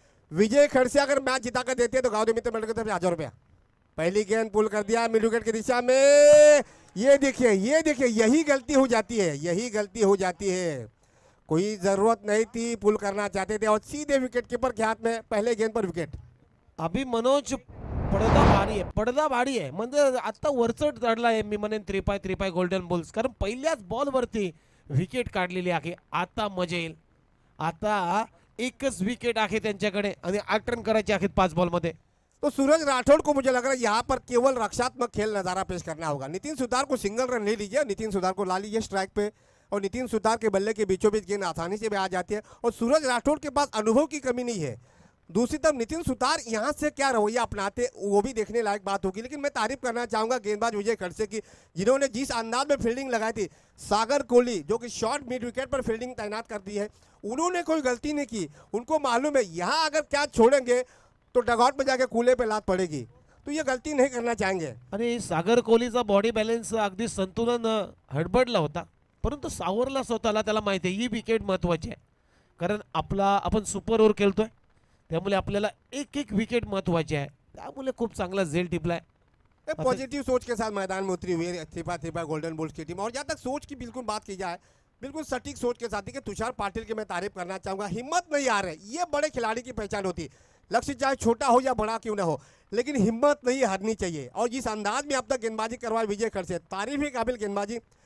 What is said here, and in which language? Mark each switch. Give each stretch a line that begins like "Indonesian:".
Hindi: विजय खड़से अगर मैच जिता कर देते हैं तो गांव मित्र मंडल की तरफ 1000 रुपया। पहली गेंद पुल कर दिया मिड विकेट की दिशा में। ये देखिए यही गलती हो जाती है, यही गलती हो जाती है। कोई जरूरत नहीं थी, पुल करना चाहते थे और सीधे विकेट कीपर के हाथ में पहले गेंद पर विकेट।
Marathi: अभि मनोज पडदा भारी आहे म्हणजे आता वरचढ चढलाय मी म्हणेन 3-5 गोल्डन बुल्स, कारण पहिल्याच बॉल वरती विकेट काढलेली आहे। आता मजा येईल। आता एकच विकेट आहे त्यांच्याकडे आणि 8 रन करायचे आहेत 5 बॉल मध्ये।
Hindi: तो सूरज राठौड़ को मुझे लग रहा है यहाँ पर केवल रक्षात्मक खेल नजारा पेश करना होगा। नितिन सुतार को सिंगल रन ले लीजिए, नितिन सुतार को ला लीजिए स्ट्राइक पे, और नितिन सुतार के बल्ले के बीचों बीच गेंद आसानी से भी आ जाती है, और सूरज राठौड़ के पास अनुभव की कमी नहीं है। दूसरी तरफ नितिन सुतार यहाँ से क्या रवैया अपनाते वो भी देखने लायक बात होगी। लेकिन मैं तारीफ करना चाहूंगा गेंदबाज विजय खड़से की, जिन्होंने जिस अंदाज में फील्डिंग लगाई थी। सागर कोहली जो कि शॉर्ट मिड विकेट पर फील्डिंग तैनात कर दी है, उन्होंने कोई गलती नहीं की। उनको मालूम है यहाँ अगर कैच छोड़ेंगे तो डगआउट में जाके कूले पे लात पड़ेगी, तो ये गलती नहीं करना चाहेंगे।
Marathi: आणि सागर कोहलीचा बॉडी बॅलन्स अगदी संतुलन हडबडला होता, परंतु सावरला स्वतःला। त्याला माहिती आहे ही विकेट महत्वाची आहे, कारण आपण सुपर ओव्हर खेळतोय, त्यामुळे आपल्याला एक विकेट महत्वाची आहे। त्यामुळे खूप चांगला झेल टिपलाय।
Hindi: पॉजिटिव सोच के साथ मैदान में उतरी हुई थिपा गोल्डन बुल्स की टीम। और जहाँ तक सोच की बिल्कुल बात की जाए, बिल्कुल सटीक सोच के साथ ही कि तुषार पाटिल की मैं तारीफ करना चाहूंगा। हिम्मत नहीं आ रही, ये बड़े खिलाड़ी की पहचान होती। लक्ष्य चाहे छोटा हो या बड़ा क्यों ना हो, लेकिन हिम्मत नहीं हारनी चाहिए। और जिस अंदाज में अब तक गेंदबाजी करवाई विजय खड़से, तारीफ ही काबिल गेंदबाजी।